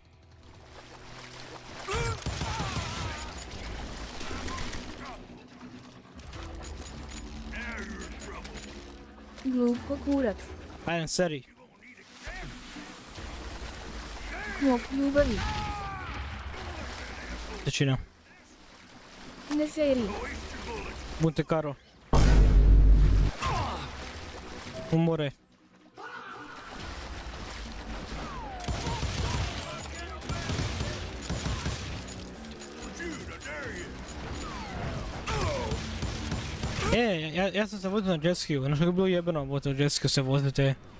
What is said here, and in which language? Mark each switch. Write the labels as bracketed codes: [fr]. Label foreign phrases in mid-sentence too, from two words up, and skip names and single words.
[hr] Glup ko kurac. Ajde, seri. Mog ljubavi. Većina. Ne seri. Monte Carlo. Umore. Ja sam se vozio na jetskiju, ono što je bilo jebeno vozio na jetskiju se vozite.